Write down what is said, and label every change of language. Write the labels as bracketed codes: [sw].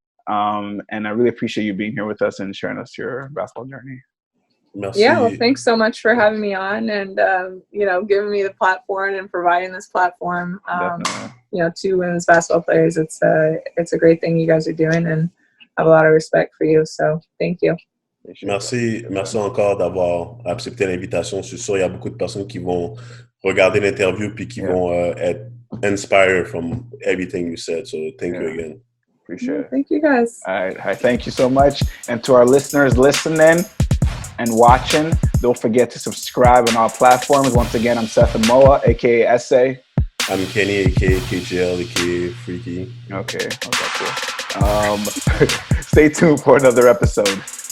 [en] And I really appreciate you being here with us and sharing us your basketball journey. [fr] Merci. [en] Yeah, well, thanks so much for having me on and, giving me the platform and providing this platform, to women's basketball players. It's a great thing you guys are doing, and I have a lot of respect for you. So thank you. [fr] Merci encore d'avoir accepté l'invitation. Je suis sûr qu'il y a beaucoup de personnes qui vont regarder l'interview puis qui vont être [en] inspired from everything you said. So thank you again. Appreciate it. Thank you, guys. All right. Thank you so much. And to our listeners listening and watching, don't forget to subscribe on our platforms. Once again, I'm Seth Moa, a.k.a. SA. I'm Kenny, a.k.a. KJL, a.k.a. Freaky. Okay, cool. Stay tuned for another episode.